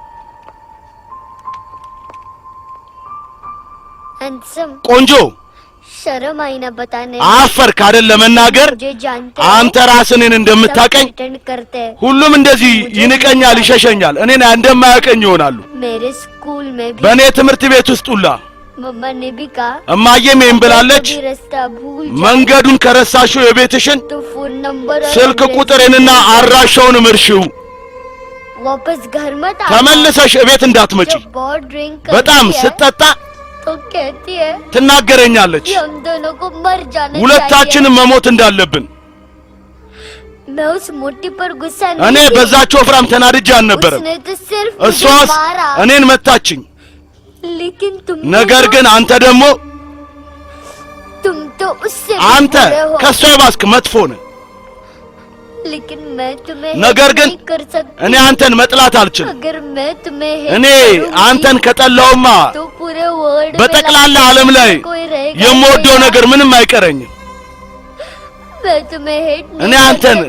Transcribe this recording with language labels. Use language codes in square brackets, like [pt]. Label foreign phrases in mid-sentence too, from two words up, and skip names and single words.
[hi] हैंडसम [am] ቆንጆ [hi] शर्म आई ना बताने [am] አፈርክ አይደል ለመናገር [hi] मुझे जानते [am] አንተ ራስህን እንደምታቀኝ [hi] अटेंड करते हैं [am] ሁሉም እንደዚህ ይንቀኛል ይሸሸኛል እኔን እንደማያቀኝ ይሆናሉ [hi] मेरे स्कूल में भी [am] በእኔ ትምህርት ቤት ውስጥ ሁላ [hi] मम्मा ने भी कहा [am] እማዬም ይሄን ብላለች [hi] कभी रास्ता भूल जाओ [am] መንገዱን ከረሳሽው የቤትሽን [hi] तो फोन नंबर और [am] ስልክ [hi] एड्रेस [am] ቁጥሬንና አድራሻውን ምርሽው [hi] वापस घर मत आ [am] ተመልሰሽ ቤት እንዳትመጪ [hi] जब बहुत ड्रिंक [am] በጣም [hi] करती है [am] ስትጠጣ [hi] तो कहती है [am] ትናገረኛለች [hi] कि हम दोनों को मर जाना चाहिए [am] ሁለታችንም መሞት እንዳለብን [hi] मैं उस मोटी पर गुस्सा [am] እኔ [hi] नहीं [am] በዛች ወፍራም ተናድጄ አልነበረም [hi] उसने तो सिर्फ [am] እሷስ [hi] मुझे मारा [am] እኔን መታችኝ [hi] लेकिन तुम [am] ነገር ግን አንተ ደግሞ [hi] तुम तो उससे भी [am] አንተ [hi] बुरे हो [am] ከሷ ባስክ መጥፎ ነህ [hi] लेकिन मैं तुम्हें [am] ነገር [hi] hate [am] ግን [hi] नहीं कर सकती [am] እኔ አንተን መጥላት አልችልም [hi] अगर मैं तुम्हें hate [am] እኔ [hi] करूंगी, [am] አንተን ከጠላውማ [hi] तो पूरे वर्ल्ड [am] በጠቅላላ ዓለም ላይ የምወደው ነገር ምንም አይቀረኝም [hi] मैं तुम्हें hate [am] እኔ [hi] नहीं कर [am] አንተን [hi] सकती।